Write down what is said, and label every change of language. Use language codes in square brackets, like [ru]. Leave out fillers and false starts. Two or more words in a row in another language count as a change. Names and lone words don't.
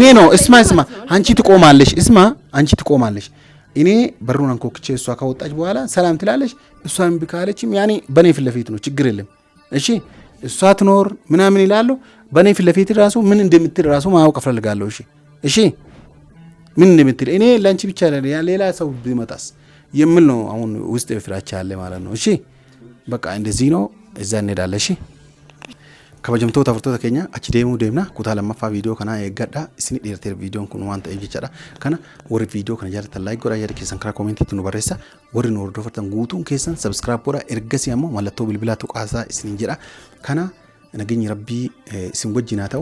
[am] ነው እስማ አንቺ ትቆማለሽ፣ አንቺ ትቆማለሽ። እኔ በሩን አንኮክቼ እሷ ካወጣች በኋላ ሰላም ትላለች። እሷን ቢካለችም ያኔ በኔ ፊት ለፊት ነው፣ ችግር የለም። እሺ እሷ ትኖር ምናምን ይላሉ። በኔ ፊት ለፊት ራሱ ምን እንደምትል ራሱ ማወቅ እፈልጋለሁ። እሺ ምን እንደምትል እኔ ላንቺ ብቻ ሌላ ሰው ቢመጣስ የምል ነው አሁን ውስጥ ፍራቻ አለ ማለት ነው። እሺ በቃ እንደዚህ ነው። እዛ እንሄዳለን። እሺ [om] kabajamtoota furtoota keenya achi deemuu deemna. Kutaa lammaffaa viidiyoo kanaa eeggadha. Isin dhiirteer viidiyoon kun waan ta'eef jechaadha. Kana warri viidiyoo kana jaalatan laayik godhaa, yaada keessan karaa koomentiitti nu barreessa. Warri nu hordofatan guutuun keessan sabskiraayib godhaa. Ergasii ammoo mallattoo bilbilaa tuqaasaa isiniin jedha. Kana nageenyi rabbii isin wajjin haa ta'u.